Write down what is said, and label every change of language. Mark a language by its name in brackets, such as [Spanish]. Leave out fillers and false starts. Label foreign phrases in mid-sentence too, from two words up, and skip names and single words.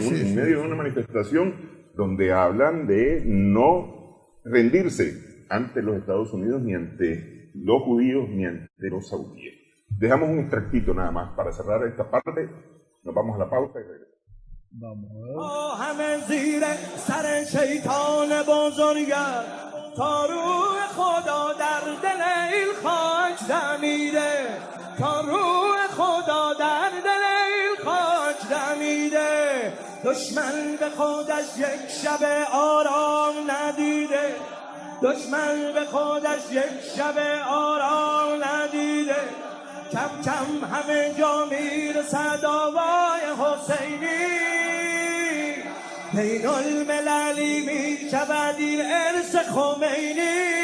[Spanish] Sí, en medio de una manifestación donde hablan de no rendirse ante los Estados Unidos, ni ante los judíos, ni ante los saudíes. Dejamos un extractito nada más para cerrar esta parte. Nos vamos a la pausa y regresamos. Vamos [Persian] همه زیر سر شیطان بزرگر تا روح خدا در دل این خاک دمیده تا روح خدا در دل این خاک دمیده دشمن به خودش یک شب آرام ندیده دشمن به خودش یک شب آرام ندیده کم کم همه جا میرسد آوای حسینی بین المللی می شود این ارث خمینی